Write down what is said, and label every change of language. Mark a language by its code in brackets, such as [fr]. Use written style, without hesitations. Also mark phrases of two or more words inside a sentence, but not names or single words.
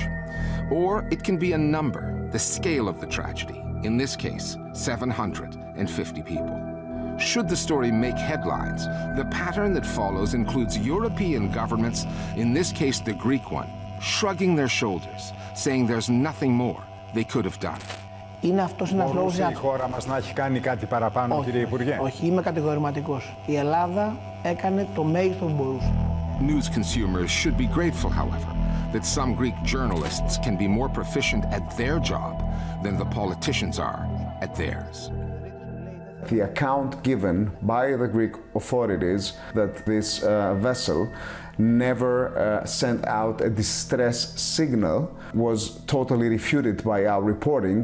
[en] Or it can be a number, the scale of the tragedy, in this case, 750 people. Should the story make headlines, the pattern that follows includes European governments, in this case the Greek one, shrugging their shoulders, saying there's nothing more they could have done. [el] Είναι αυτός ένας λόγος για... η χώρα μας να έχει κάνει κάτι παραπάνω, κύριε Υπουργέ? Όχι, είμαι κατηγορηματικός. Η Ελλάδα έκανε το μέγιστο που μπορούσε. [en] News consumers should be grateful, however, that some Greek journalists can be more proficient at their job than the politicians are at theirs. The account given by the Greek authorities that this vessel never sent out a distress signal was totally refuted by our reporting.